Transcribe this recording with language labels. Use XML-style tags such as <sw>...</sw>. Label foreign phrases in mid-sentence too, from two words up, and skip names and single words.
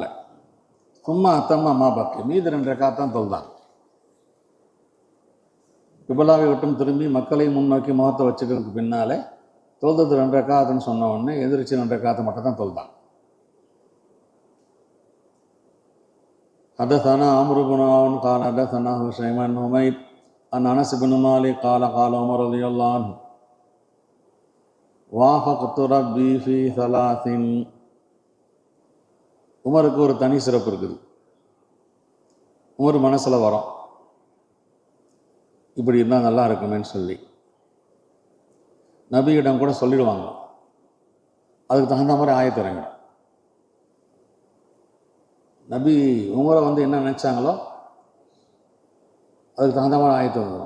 <ta>சும்மா அத்தம்மா மா பக்கி, மீது 2 ரக்காத் தான் தொழுதாங்க. கிபிலாவை விட்டும் திரும்பி மக்களை முன்னோக்கி முகத்தை வச்சுக்கிறதுக்கு பின்னாலே தொழுது 2 ரக்காத்துன்னு சொன்ன உடனே எதிர்த்து 2 ரக்காத்தை மட்டும் தான் தொழுதாங்க.</ta> <ar>حدثنا عمرو بن عون قال حدثنا هشيم بن حميد عن انس بن مالك قال قال عمر رضي الله عنه وافقت ربي في 3.</ar> <ta>உமருக்கு ஒரு தனி சிறப்பு இருக்குது. உமர் மனசில் வரும், இப்படி இருந்தால் நல்லா இருக்குமேன்னு சொல்லி நபியிடம் கூட சொல்லிடுவாங்க. அதுக்கு தகுந்த மாதிரி ஆயத்து இறங்கிடும். நபி உமரை என்ன நினச்சாங்களோ அதுக்கு தகுந்த மாதிரி ஆயத்து வந்துடும்.</ta>